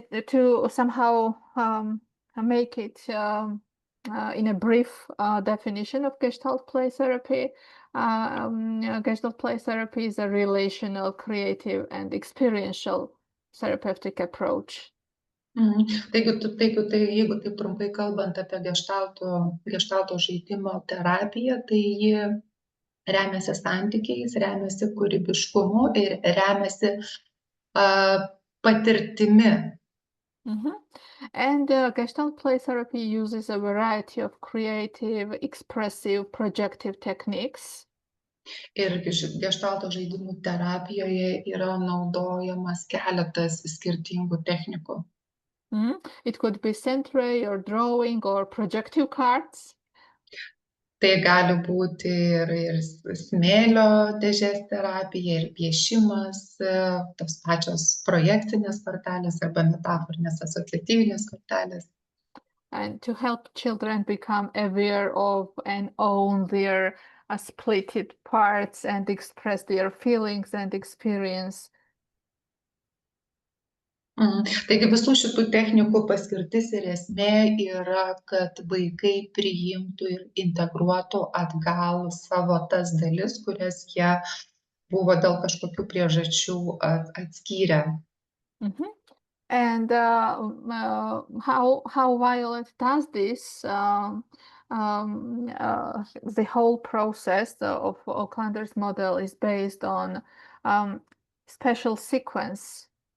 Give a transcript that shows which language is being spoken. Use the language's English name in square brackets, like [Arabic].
[English] To somehow make it in a brief definition of Gestalt play therapy, Gestalt play therapy is a relational, creative, and experiential therapeutic approach. [Lithuanian] Jeigu taip trumpai kalbant apie geštalto žaidimo terapiją, tai ji remiasi santykiais, remiasi kūrybiškumu ir remiasi patirtimi. [English] And Gestalt play therapy uses a variety of creative, expressive, projective techniques. [Lithuanian] Ir geštalto žaidimų terapijoje yra naudojamas keletas skirtingų technikų. [English] It could be century or drawing or projective cards. [Lithuanian] Tai gali būti ir smėlio dėžės terapija, ir piešimas, tos pačios projekcinės kortelės arba metaforinės asociatyvinės kortelės. [English] And to help children become aware of and own their splitted parts and express their feelings and experience. [Lithuanian] Taigi visų šitų technikų paskirtis ir esmė yra, kad vaikai priimtų ir integruotų atgal savo tas dalis, kurias jie buvo dėl kažkokių priežasčių atskyrę. [English] And how Violet does this, the whole process of Aucklander's model is based on special sequence.